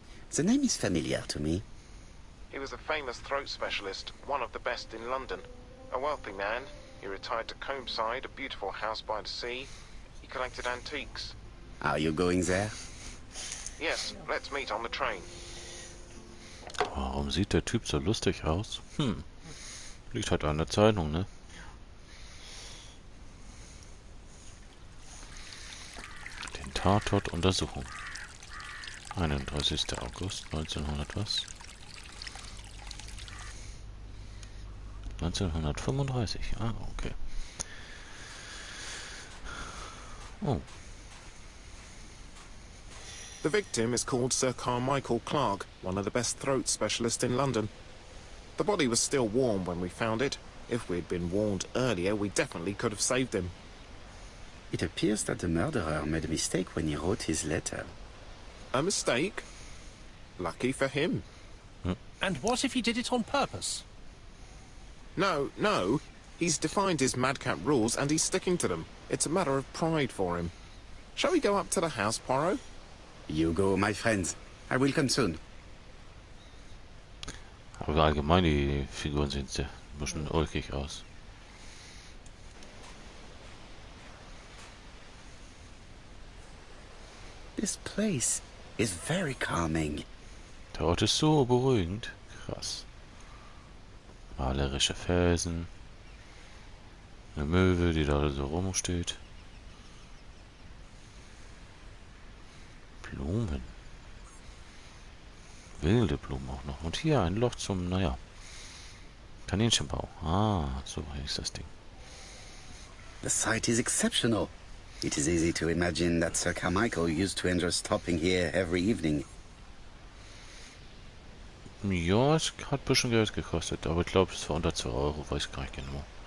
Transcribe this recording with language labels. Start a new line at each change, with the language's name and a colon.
English: The name is familiar to me. He was a famous throat specialist, one of the best in London. A wealthy man, he retired to Combside, a beautiful house by the sea. He collected antiques. Are you going there? Yes, let's meet on the train.
German: Warum sieht der Typ so lustig aus? Liegt halt an der Zeitung, ne? Den Tatort untersuchen. 31. August 1900 was? 1935. Ah, okay. Oh.
English: The victim is called Sir Carmichael Clark, one of the best throat specialists in London. The body was still warm when we found it. If we'd been warned earlier, we definitely could have saved him. It appears that the murderer made a mistake when he wrote his letter. A mistake? Lucky for him. And what if he did it on purpose? No. He's defined his madcap rules and he's sticking to them. It's a matter of pride for him. Shall we go up to the house, Poirot? You go, my friends. I will come soon.
German: Aber allgemein, die Figuren sehen sehr ein bisschen ulkig aus.
English: This place is very calming.
German: Der Ort ist so beruhigend. Krass. Malerische Felsen. Eine Möwe, die da so rumsteht. Blumen. Wilde Blumen auch noch. Und hier ein Loch zum, naja, Kaninchenbau. Ah, so heißt das Ding.
English: The site is exceptional. It is easy to imagine that Sir Carmichael used to enjoy stopping here every evening.
German: Ja, es hat ein bisschen Geld gekostet, aber ich glaube, es war unter 2 Euro, weiß ich gar nicht genau.